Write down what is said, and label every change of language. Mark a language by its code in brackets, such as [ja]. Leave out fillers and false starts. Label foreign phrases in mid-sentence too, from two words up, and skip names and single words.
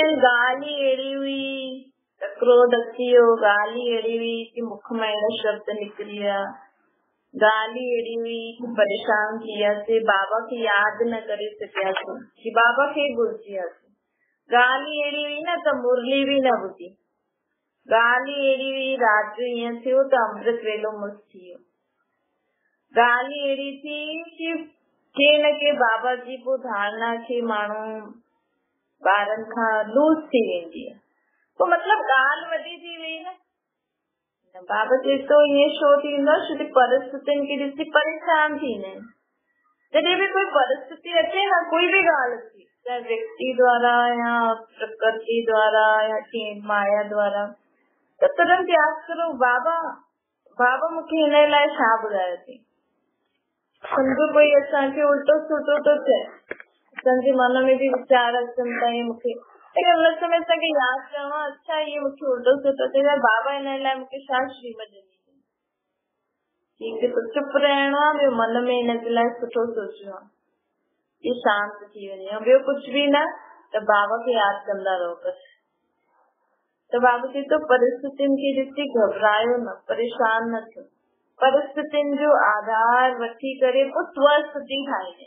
[sd] ॻाल्हि ई अहिड़ी हुई त क्रोध अची वियो, ॻाल्हि ई अहिड़ी हुई कि मुख मां अहिड़ा शब्द निकिरी विया, ॻाल्हि ई अहिड़ी हुई कि परेशान थी वियासीं, बाबा खे यादि न करे सघियासीं, कि बाबा खे भुलिजी वियासीं, ॻाल्हि ई अहिड़ी हुई न त मुरली बि न ॿुधी, ॻाल्हि अहिड़ी हुई, राति जो ईअं थियो त अमृत वेलो मुस थी वियो। ॻाल्हि अहिड़ी थी कि के न के बाबा जी पोइ धारणा खे माण्हू ॿारनि खां लूज़ थी वेंदी आहे, पोइ मतिलबु ॻाल्हि वॾी थी वई न। बाबा चए थो ईअं छो थींदो, छो परिस्थितियुनि खे ॾिसी परेशान थींदा आहिनि। जॾहिं बि कोई परिस्थिति अचे न, कोई बि ॻाल्हि अचे, चाहे व्यक्ति द्वारा या प्रकृति द्वारा या कंहिं माया द्वारा, त तुरंत यादि करो बाबा मूंखे हिन लाइ छा ॿुधायो अथई। सम्झो कोई असांखे उल्टो सुठो थो चए, असांजे मन में बि वीचार अचनि था मूंखे, हुन समय असांखे यादि करणो आहे, अच्छा इहे मूंखे उल्टो सुठो चए, बाबा हिन लाइ मूंखे छा श्रीमत ॾिनी। [hi] ठीक है, तो चुप रहना, [sd] ॿियो मन में हिन जे लाइ सुठो सोचणो आहे कि शांत थी वञे, ॿियो कुझु बि न, त बाबा खे यादि कंदा रहो बस। त बाबा चए थो परिस्थितियुनि खे ॾिसी घबरायो न, परेशान न थियो, परिस्थितियुनि जो आधार वठी करे पोइ स्वस्थिति ठाहींदे।